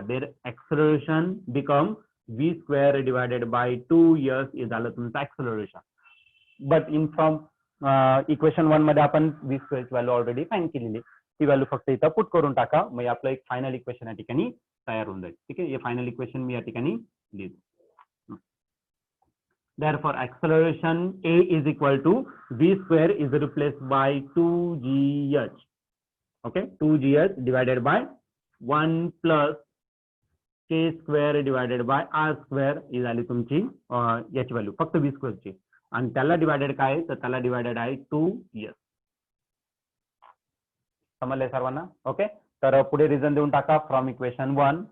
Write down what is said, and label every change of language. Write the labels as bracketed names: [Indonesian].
[English] there acceleration become v square divided by 2s [Marathi] हे झालं तुमचं acceleration. [English] but in from equation [Marathi] 1 मध्ये आपण व्ही स्क्वेअरची व्हॅल्यू ऑलरेडी फाईंड केलेली. ती व्हॅल्यू फक्त इथं पुट करून टाका. मग आपलं एक फायनल इक्वेशन या ठिकाणी तयार होऊन जाईल. ठीक आहे, हे फायनल इक्वेशन मी या ठिकाणी लिहितो. [English] Therefore, acceleration A is equal to V square is replaced by 2GH. Okay, 2GH divided by 1 plus K square divided by R square [Marathi] ही झाली तुमची याची व्हॅल्यू फक्त V square ची आणि त्याला डिवायडेड काय तर त्याला डिवायडेड आहे 2s. समजलंय सर्वांना. ओके, तर पुढे रिझन देऊन टाका फ्रॉम इक्वेशन 1.